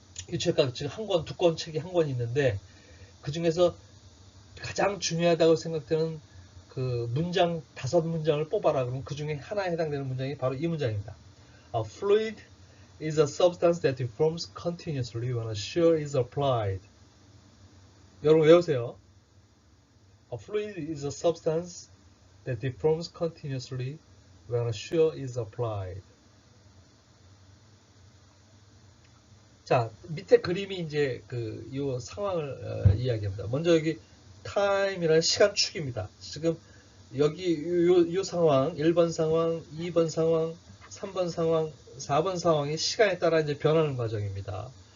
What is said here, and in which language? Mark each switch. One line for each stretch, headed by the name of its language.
Korean: 유체학 지금 한 권, 2권 책이 한 권 있는데 그 중에서 가장 중요하다고 생각되는 그 문장 5문장을 뽑아라. 그러면 그 중에 하나에 해당되는 문장이 바로 이 문장입니다.
English: A fluid is a substance that deforms continuously when a shear is applied.
Korean: 여러분 외우세요.
English: A fluid is a substance that deforms continuously when a shear is applied.
Korean: 자, 밑에 그림이 이제 이 상황을 이야기합니다. 먼저 여기 time이라는 시간축입니다. 지금 여기 이 상황, 1번 상황, 2번 상황, 3번 상황, 4번 상황이 시간에 따라 이제 변하는 과정입니다.